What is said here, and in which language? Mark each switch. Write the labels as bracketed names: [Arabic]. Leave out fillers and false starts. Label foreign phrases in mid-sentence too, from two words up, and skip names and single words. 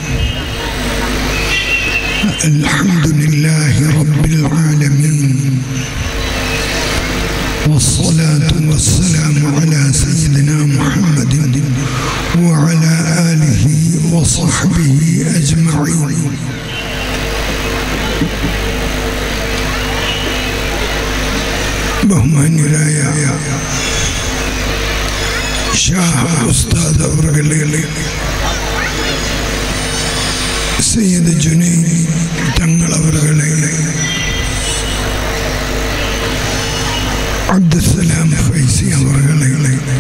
[Arabic] الحمد لله رب العالمين، والصلاة والسلام على سيدنا محمد وعلى آله وصحبه أجمعين. [Malayalam] ബഹുമാന്യരായ ഷാഹ് ഉസ്താദ് അവറുകളെ, സയ്യിദ് ജുനൈദ് തങ്ങൾ അവറുകളെ, അബ്ദുസ്സലാം ഫൈസി അവറുകളെ,